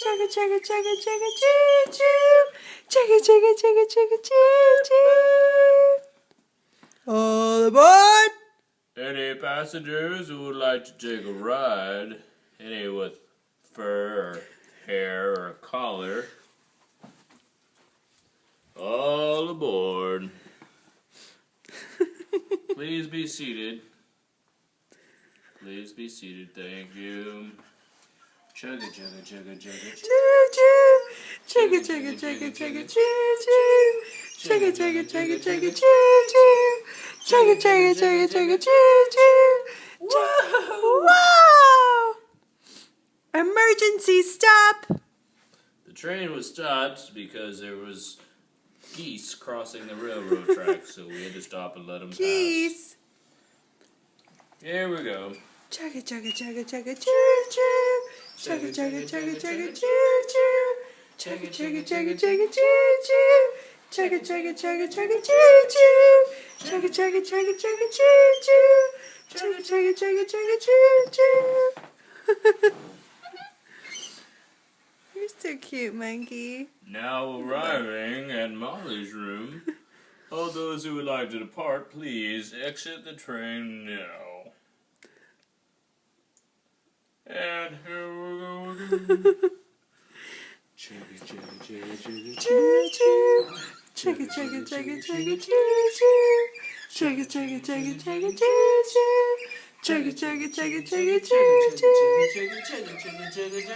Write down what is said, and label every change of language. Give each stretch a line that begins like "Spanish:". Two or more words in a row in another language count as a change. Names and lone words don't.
English: chugga, chugga, chugga, choo choo. Chugga, chugga, chugga, chugga, choo choo. All aboard! Any passengers who would like to take a ride? Any with fur or hair or a collar? All aboard. Please be seated. Please be seated, thank you. Chugga, chugga, chugga, chugga, Choo choo. Chugga, chugga, chugga, chugga, choo choo. Chugga, chugga, chugga, chugga, choo choo. Chugga, chugga, chugga, chugga, choo choo. Whoa! Emergency stop! The train was stopped because there was geese crossing the railroad tracks, so we had to stop and let them pass. Geese. Here we go. Chugga, chugga, chugga, chugga, choo choo. Chugga, chugga, chugga, chugga, choo choo. Chugga, chugga, chugga, chugga, choo choo. Chugga, chugga, chugga, chugga, choo choo. Chugga, chugga, chugga, chugga, choo choo. Chugga, chugga, chugga, chugga, choo choo. You're so cute, monkey. Now arriving at Molly's room. All those who would like to depart, please exit the train now. And here we go again. Chugga, chugga, chugga, chugga, Choo choo. Chugga, chugga, chugga, chugga, choo choo. Chugga, chugga, chugga, chugga, choo choo. Chugga, chugga, chugga, chugga, choo choo.